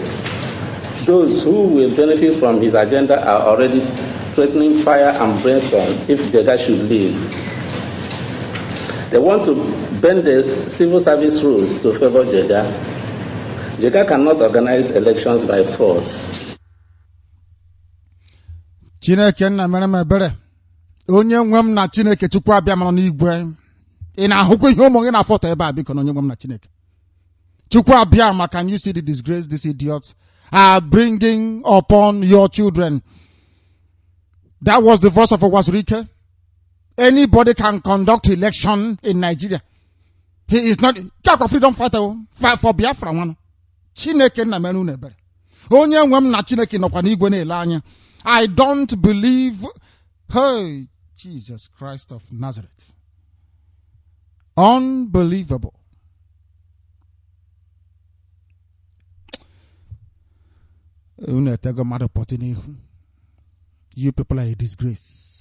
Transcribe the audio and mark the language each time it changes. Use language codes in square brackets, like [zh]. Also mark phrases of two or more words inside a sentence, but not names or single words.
[en] Those who will benefit from his agenda are already threatening fire and brimstone if Jega should leave. They want to bend the civil service rules to favor Jega. Jega cannot organize elections by force. [ig] Chineke na mere mebere onye nwe m na Chineke Chukwu abịa mara n'igwe ị na-ahụkwa ihe ụmụ gị na foto ebe a biko na onye nwe m na Chineke Chukwu abịa ma. [en] Can you see the disgrace these idiots are bringing upon your children? That was the voice of Owazurike. Anybody can conduct election in Nigeria. He is not freedom fighter for Biafra one. [ig] Chineke na menu nebere onye nwe m na Chineke nọkwa n'igwe na-ele anya. [en] I don't believe, hey, Jesus Christ of Nazareth. Unbelievable. You people are a disgrace.